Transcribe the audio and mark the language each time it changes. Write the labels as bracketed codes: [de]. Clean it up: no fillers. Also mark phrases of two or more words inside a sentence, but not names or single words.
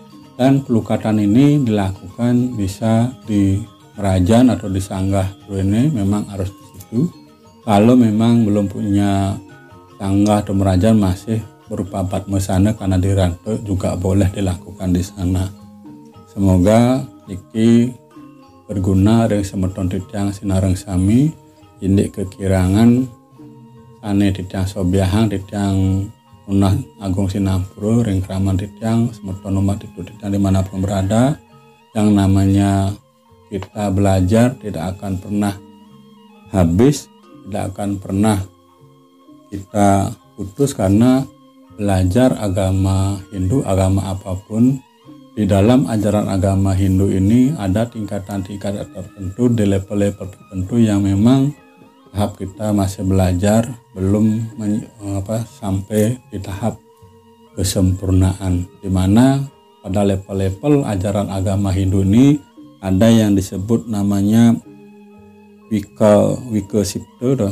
[id] Dan pelukatan ini dilakukan bisa di Merajan atau di Sanggah ini, memang harus di situ. Kalau memang belum punya Sanggah atau Merajan, masih berupa Padmasana karena di rantau, juga boleh dilakukan di sana. [ban] Semoga iki berguna dari semeton titiang sinareng sami, indik kekirangan sane titiang sobiahang titiang Unah Agung Sinampuro ring kraman titiang semeton umat itu titiang dimanapun berada. [id] Yang namanya kita belajar tidak akan pernah habis, tidak akan pernah kita putus, karena belajar agama Hindu, agama apapun di dalam ajaran agama Hindu ini ada tingkatan-tingkatan tertentu di level-level tertentu yang memang tahap kita masih belajar, belum sampai di tahap kesempurnaan, di mana pada level-level ajaran agama Hindu ini ada yang disebut namanya Vikasipta.